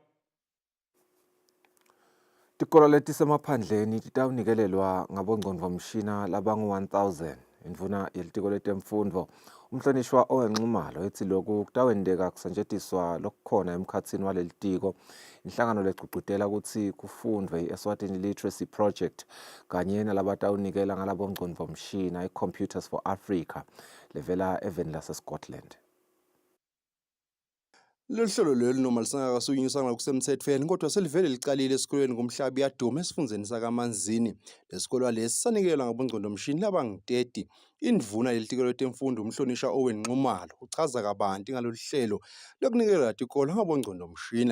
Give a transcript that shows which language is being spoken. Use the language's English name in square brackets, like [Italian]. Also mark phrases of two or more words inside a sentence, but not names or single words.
[Swati] Tikolwa letisemaphandleni titawunikelelwa ngabongcondvomshina labangu-1000. Indvuna yelitiko letemfundvo umhlonishwa owenxumalo ethi loku kutawendeka kusetjentiswa lokukhona emkhatsini walelitiko inhlangano legcugcutela ukuthi kufundwe i-Eswatini Literacy Project kanye nalabatawunikela ngalabongcondvomshina i-Computers for Africa levela eveni lase-Scotland. Lolu hlelo leli noma lisengakasunyiswa ngokusemthethweni kodwa selivele licalile esikoleni ngomhlaba iyaduma esifundeni sakaManzini. Lesikole lesi sanikelwa ngabongcondomshini labangu-30. Indvuna lelitiko letemfundo umhlonisha Owen Nxumalo uchaza kabanti ngalolu hlelo lokunikela latikolo ngabongcondomshina.